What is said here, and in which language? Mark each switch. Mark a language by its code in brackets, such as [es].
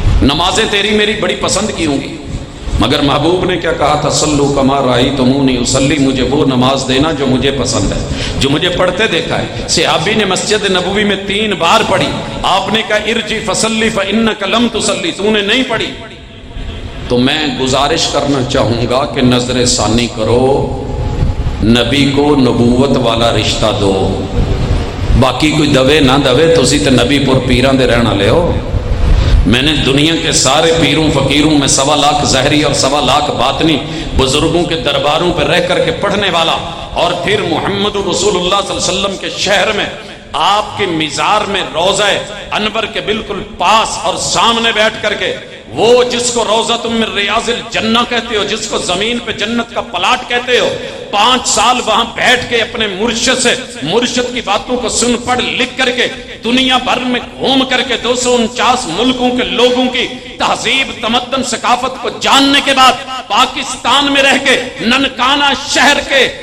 [ur] نمازیں تیری میری بڑی پسند کی ہوں گی، مگر محبوب نے کیا کہا تھا؟ [ar] صلو کما رأیتمونی اصلی، [ur] مجھے وہ نماز دینا جو مجھے پسند ہے، جو مجھے پڑھتے دیکھا ہے. صحابی نے مسجد نبوی میں 3 بار پڑھی، آپ نے کہا [ar] ارجع فصلی فانک لم تصلی، [ur] تو نے نہیں پڑھی. تو میں گزارش کرنا چاہوں گا کہ نظر ثانی کرو، نبی کو نبوت والا رشتہ دو. [pa] باقی کوئی دوے نہ دوے، تسی تے نبی پور پیران دے رہنا لے ہو. [ur] میں نے دنیا کے سارے پیروں فقیروں میں 1.25 لاکھ ظاہری اور 1.25 لاکھ باطنی بزرگوں کے درباروں پہ رہ کر کے پڑھنے والا، اور پھر محمد رسول اللہ صلی اللہ علیہ وسلم کے شہر میں آپ کے مزار میں روضہ انور کے بالکل پاس اور سامنے بیٹھ کر کے، وہ جس کو [ar] روضۃ من ریاض الجنہ [ur] کہتے ہو، جس کو زمین پہ جنت کا پلاٹ کہتے ہو، 5 سال وہاں بیٹھ کے اپنے مرشد سے مرشد کی باتوں کو سن پڑھ لکھ کر کے دنیا بھر میں گھوم کر کے 249 ملکوں کے لوگوں کی تہذیب تمدن ثقافت کو جاننے کے بعد پاکستان میں رہ کے ننکانہ شہر کے